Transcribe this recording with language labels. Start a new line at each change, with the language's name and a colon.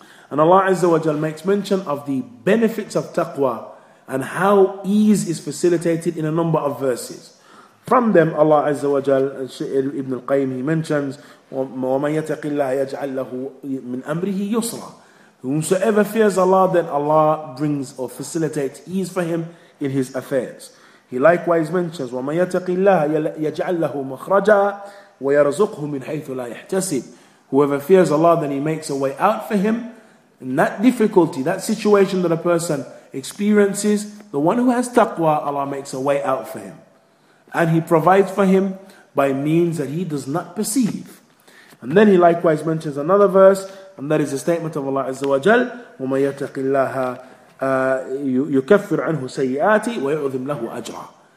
English: And Allah Azza wa Jal makes mention of the benefits of taqwa and how ease is facilitated in a number of verses. From them, Allah Azza wa Jal, Ibn al-Qayyim, he mentions,
Arabic: وَمَنْ يَتَقِ اللَّهَ يَجْعَلْ لَهُ مِنْ أَمْرِهِ يُسْرًا.
English: Whomsoever fears Allah, then Allah brings or facilitates ease for him in his affairs. He likewise mentions,
Arabic: وَمَنْ يَتَقِ اللَّهَ يَجْعَلْ لَهُ مَخْرَجًا وَيَرْزُقْهُ مِنْ حَيْثُ لَا يَحْتَسِبْ.
English: Whoever fears Allah, then He makes a way out for him. In that difficulty, that situation that a person experiences, the one who has taqwa, Allah makes a way out for him. And He provides for him by means that he does not perceive. And then he likewise mentions another verse, and that is the statement of Allah Azza wa Jal,
Arabic: وَمَن يَتَقِ اللَّهَ يُكَفِّرْ عَنْهُ سَيِّئَاتِ وَيُعْظِمْ لَهُ أَجْرًا.